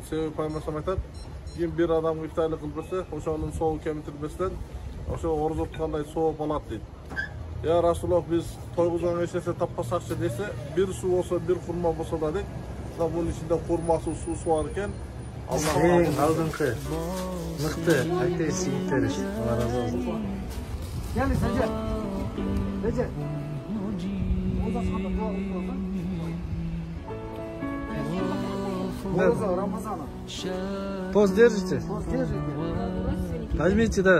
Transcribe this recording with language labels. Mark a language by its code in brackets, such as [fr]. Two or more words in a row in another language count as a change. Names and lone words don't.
[ky] Себеби пайгамбар айтат, ким бир адам ифтарлык кылып берсе, ошонун соогу кемитирбестен, ошо орозо туткандай сооп алат дейт. [ar] يا رسول الله, [ky] биз тойгузган эч нерсе таппасакчы десе, бир суу болсо, бир хурма болсо да дейт. Мына бунун ичинде хурмасы, суусу бар экен. Эң алдыңкы мыкты актриса жигиттер. Алла разы болсун. [tr] Gel Recep. Recep. [ky] Рамазана. [ru] Пост держите? Пост держите. Нажмите, да.